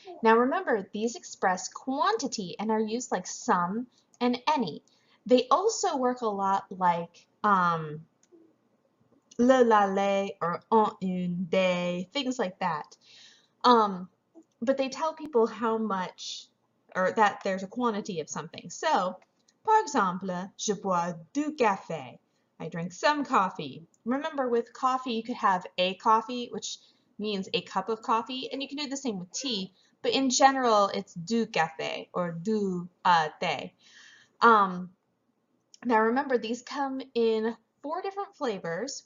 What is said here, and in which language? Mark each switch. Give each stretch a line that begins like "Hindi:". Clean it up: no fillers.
English: Now remember, these express quantity and are used like some and any. They also work a lot like le, la, les, or en, une, des, things like that. But they tell people how much, or that there's a quantity of something.
French: So, par exemple, je bois du café.
English: I drink some coffee. Remember, with coffee, you could have a coffee, which means a cup of coffee, and you can do the same with tea, but in general, it's
French: du café
English: or
French: du thé.
English: Now remember, these come in 4 different flavors.